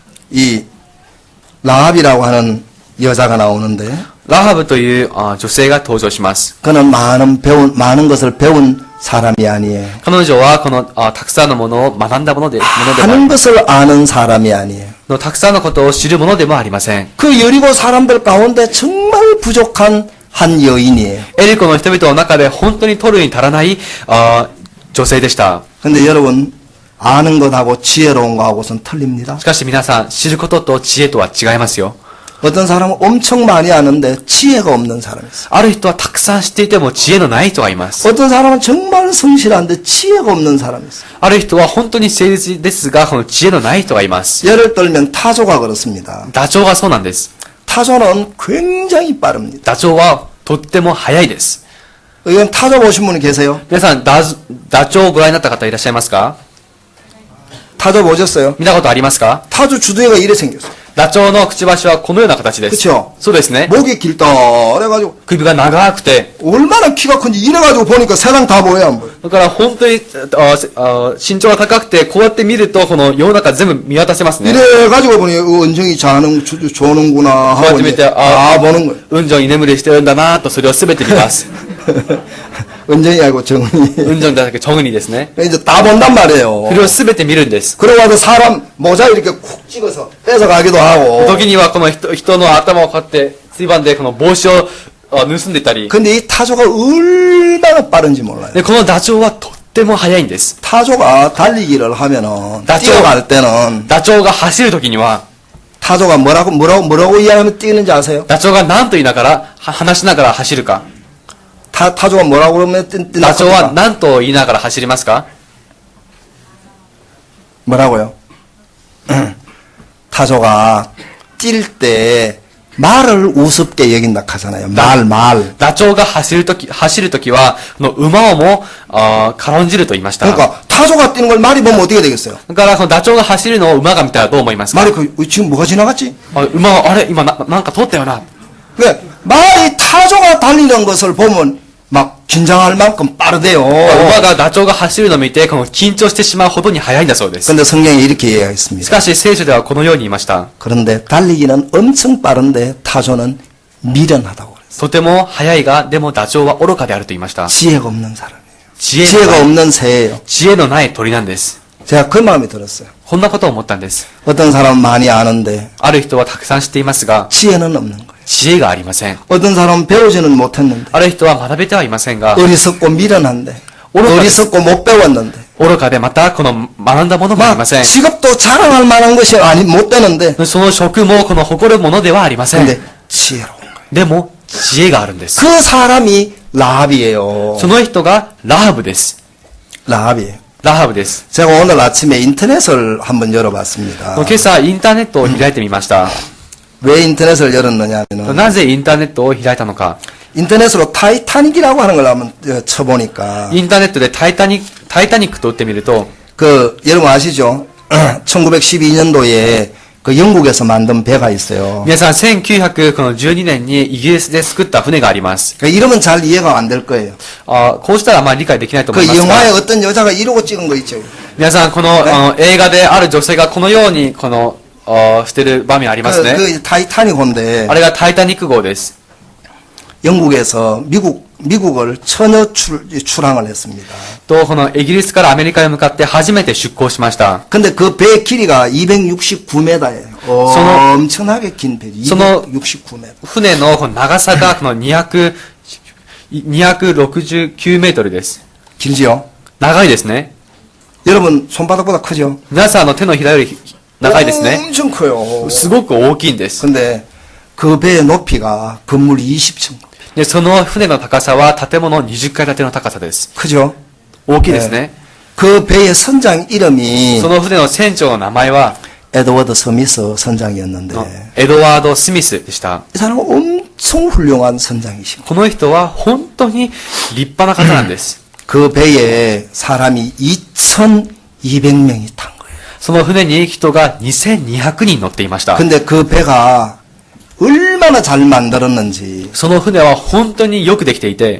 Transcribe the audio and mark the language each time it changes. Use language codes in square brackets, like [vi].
[ko] 이 라합이라고 하는 여자가 나오는데 [ja] ラハブという女性が登場します。 [ko] 그는 많은 것을 배운 사람이 아니에요. [ja] 彼女はこのたくさんのものを学んだものでも [ko] 하는 것을 아는 사람이 아니에요. [ja] たくさんのことを知るものでもありません。 [ko] 그 여리고 사람들 가운데 정말 부족한 한 여인이에요. [ja] エリコの人々の中で本当に取るに足らない女性でした。 [ko] 근데 여러분 아는 것하고 지혜로운 것하고는 틀립니다. [ja] しかし皆さん、知ることと知恵とは違いますよ。 [ko] 어떤 사람은 엄청 많이 아는데 지혜가 없는 사람이 있어요. [ja] ある人はたくさん知っていても知恵のない人がいます。 [ko] 어떤 사람은 정말 성실한데 지혜가 없는 사람이 있어요. [ja] ある人は本当に誠実ですが、この知恵のない人がいます。 [ko] 예를 들면 타조가 그렇습니다. [ja] ダチョウがそうなんです。 [ko] 타조는 굉장히 빠릅니다. [ja] ダチョウはとっても速いです。 [ko] 이건 타조 보신 분 계세요? [ja] 皆さん、ダチョウをご覧になった方いらっしゃいますか？ [ko] 타조 보셨어요? [ja] 見たことありますか？ [ko] 타조 주둥이가 이래 생겼어요. [ja] ダチョウのくちばしはこのような形です。 [ko] 그쵸? [ja] そうですね。 [ko] 목이 길다 그래가지고 [ja] 首が長くて、 [ko] 얼마나 키가 큰지 이래가지고 보니까 세상 다 보여 안 보여? [ja] だから本当に身長が高くて、こうやって見るとこの世の中全部見渡せますね。 [ko] 이래가지고 보니 은정이 조는구나 하고 그거 이제 다 보는 거예요. [ja] 運上に眠りしてるんだなぁとそれを全て見ます。 [ko] 은정이 아니고 정은이. [ja] 運上だけ정은이ですね。 [ko] 이제 다 본단 말이에요. [ja] それを全て見るんです。 [ko] 그러고 와서 사람 모자 이렇게 쿡 찍어서 뺏어가기도 하고. [ja] 時にはこの人の頭をこうやってついばんでこの帽子を盗んでたり。 [ko] 근데 이 타조가 얼마나 빠른지 몰라요. [ja] で、このダチョウはとっても速いんです。 [ko] 타조가 달리기를 하면은 나죠. 뛰어갈 때는 [ja] ダチョウが走るときには、 [ko] 타조가 뭐라고 이야기하면 뛰는지 아세요? [ja] ダチョウが何と言いながら、話しながら走るか。 [ko] 타조가 뭐라고 그러면 뛰는 [ja] ダチョウは何と言いながら走りますか？ [ko] 뭐라고요? 타조가 뛸 때 말을 우습게 여긴다 하잖아요. 말. [ja] ダチョウが走るときは、この馬をも、軽んじると言いました。だ [ko] 그러니까 타조가 뛰는 걸 말이 보면 어떻게 되겠어요? [ja] から、このダチョウが走るのを馬が見たらどう思いますか？ [ko] 말이 지금 뭐가 지나갔지? [ja] 馬は、あれ今なんか通ったよな。 [ko] 왜 말이 타조가 달리는 것을 보면 막 긴장할 만큼 빠르대요. [ja] 馬がダチョウが走るのを見て、この緊張してしまうほどに速いんだそうです。 [ko] 근데 성경에 이렇게 [ja] し [ko] 이야기했습니다. [ja] かし聖書ではこのように言いました。 [ko] 그런데 달리기는 엄청 빠른데 타조는 미련하다고 그랬어요. [ja] とても速いが、でもダチョウは愚かであると言いました。 [ko] 지혜가 없는 사람이에요. [ja] 知恵 [ko] 지혜가 [ja] のない [ko] 없는 새예요. [ja] 知恵のない鳥なんです。 [ko] 제가 그 마음이 들었어요. [ja] こんなことを思ったんです。 [ko] 어떤 사람은 많이 아는데 [ja] ある人はたくさん知っていますが、 [ko] 지혜는 없는 거예요. [ja] 知恵がありません。 [ko] 어떤 사람은 배우지는 못했는데 [ja] ある人は学べてはいませんが、 [ko] 어리석고 미련한데 오로가 어리석고 못 배웠는데 [ja] 愚かでまたこの学んだものもあり [ko] 막 [ja] ません。 [ko] 직업도 자랑할 만한 것이 못 되는데 [ja] その職もこの誇るものではありません。 [ko] 근데 지혜로운 거예요. [ja] でも、知恵があるんです。 [ko] 그 사람이 라합이에요. [ja] その人がラハブです。 [ko] 라합이에요. [ja] ラハブです。 [ko] 제가 오늘 아침에 인터넷을 한번 열어봤습니다. [ja] 今朝インターネットを開いてみました。 [ko] 왜 인터넷을 열었느냐면은 [ja] なぜインターネットを開いたのか。 [ko] 인터넷으로 타이타닉이라고 하는 걸 한번 쳐보니까 [ja] インターネットでタイタニックと打ってみると、 [ko] 그 여러분 아시죠? 1912년도에 그 영국에서 만든 배가 있어요. [ja] 皆さん1912年にイギリスで作った船があります。 [ko] 그 이러면 잘 이해가 안 될 거예요. [ja] こうしたらあまり理解できないと思 [ko] 그 [ja] いますが、 [ko] 영화에 어떤 여자가 이러고 찍은 거 있죠. [ja] 皆さんこの、映画である女性がこのようにしてる場面ありますね。 [ko] 그 타이타닉호인데 [ja] あれがタイタニック号です。 [ko] 영국에서 미국을 처녀 출항을 했습니다. [ja] と、このイギリスからアメリカへ向かって初めて出港しました。 [ko] 근데 그 배의 길이가 269m예요. 엄청나게 긴 배. 269m. [ja] 船のこの長さがこの269メートルです。 [ko] 길지요? [ja] 長いですね。 [ko] 여러분 손바닥보다 크죠? [ja] 皆さんの手のひらより長いですね。 [ko] 엄청 커요. [ja] すごく大きいんです。 [ko] 근데 그 배의 높이가 건물 20층. [ja] で、その船の高さは建物20階建ての高さです。 [ko] 크죠? [ja] 大きいですね。 [ko] 그 배의 선장 이름이 [ja] その船の船長の名前は、 [ko] 에드워드 스미스 선장이었는데 [ja] エドワード・スミスでした。 [ko] 이 사람은 엄청 훌륭한 선장이시고 [ja] この人は本当に立派な方なんです。 [ko] 그 배에 사람이 2,200명이 탄 거예요. [ja] その船に人が2200人乗っていました。 [ko] 근데 그 배가 얼마나 잘 만들었는지 [ja] その船は本当によくできていて、